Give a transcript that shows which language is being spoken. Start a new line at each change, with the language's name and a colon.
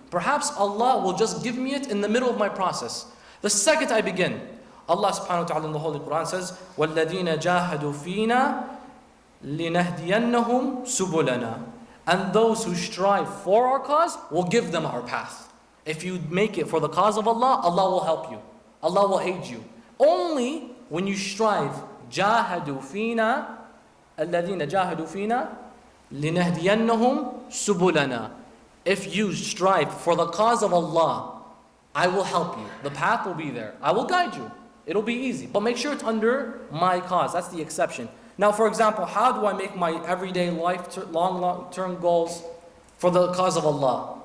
English: Perhaps Allah will just give me it in the middle of my process. The second I begin, Allah subhanahu wa ta'ala in the Holy Quran says,
Arabic: وَالَّذِينَ جَاهَدُوا فِينَا لِنَهْدِيَنَّهُمْ سُبُلَنَا.
English: And those who strive for our cause, will give them our path. If you make it for the cause of Allah, Allah will help you. Allah will aid you. Only when you strive,
Arabic: جَاهَدُوا فِينَا الَّذِينَ جَاهَدُوا فِينَا لِنَهْدِيَنَّهُمْ سُبُلَنَا.
English: If you strive for the cause of Allah, I will help you. The path will be there. I will guide you. It'll be easy. But make sure it's under my cause. That's the exception. Now, for example, how do I make my everyday life long-term goals for the cause of Allah?